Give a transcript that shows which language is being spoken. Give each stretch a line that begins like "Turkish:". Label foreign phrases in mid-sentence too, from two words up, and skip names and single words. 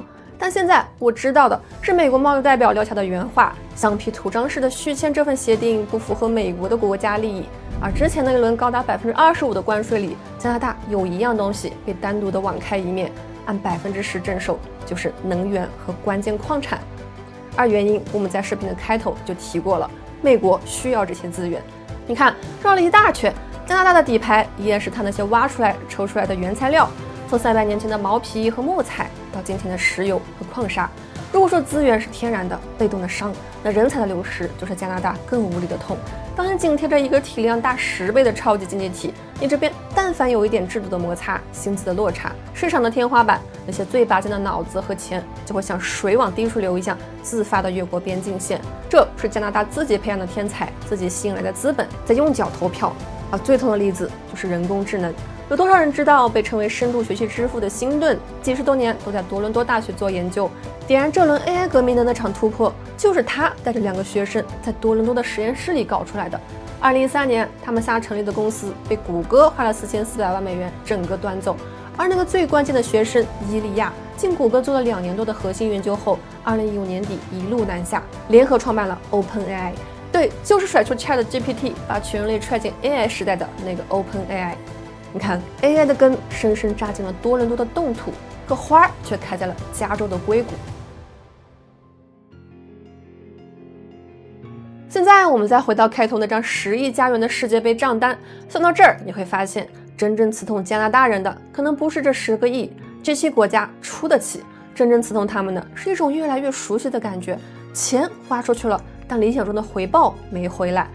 Chinese: 但現在我知道的是，美國貿易代表撂下的原話，橡皮圖章式的續簽這份協定不符合美國的國家利益。而之前那一輪高達25%的關稅裡，加拿大有一樣東西被單獨的網開一面，按10%徵收，就是能源和關鍵礦產。而原因我們在視頻的開頭就提過了，美國需要這些資源。你看繞了一大圈，加拿大的底牌依然是它那些挖出來抽出來的原材料，從300年前的毛皮和木材到今天的石油和礦砂。如果說資源是天然的被动的傷，那人才的流失就是加拿大更无力的痛。当你緊貼着一個體量大10倍的超級經濟體，你這邊但凡有一點制度的摩擦、薪資的落差、市場的天花板，那些最拔尖的腦子和錢就會像水往低處流一樣自發的越過邊境線。這是加拿大自己培養的天才，自己吸引來的資本在用腳投票。而最痛的例子就是人工智能。有多少人知道被稱為深度學習之父的辛頓，幾十多年都在多倫多大學做研究。點燃這輪 AI 革命的那場突破，就是他帶着2個學生在多倫多的實驗室裡搞出來的。2013年，他們仨成立的公司被谷歌花了4400萬美元整個端走。而那個最關鍵的學生伊利亞， 進谷歌做了2年多的核心研究後，2015年底一路南下，联合創辦了 OpenAI。对，就是甩出 ChatGPT， 把全人類踹進 AI 時代的那個 OpenAI。你看 ，AI 的根深深扎進了多倫多的凍土，可花卻開在了加州的硅谷。現在我們再回到開頭那張10億加元的世界杯賬單，算到這兒你會發現，真正刺痛加拿大人的可能不是這10個億，這些國家出得起。真正刺痛他們的是一種越來越熟悉的感覺，錢花出去了，但理想中的回報沒回來。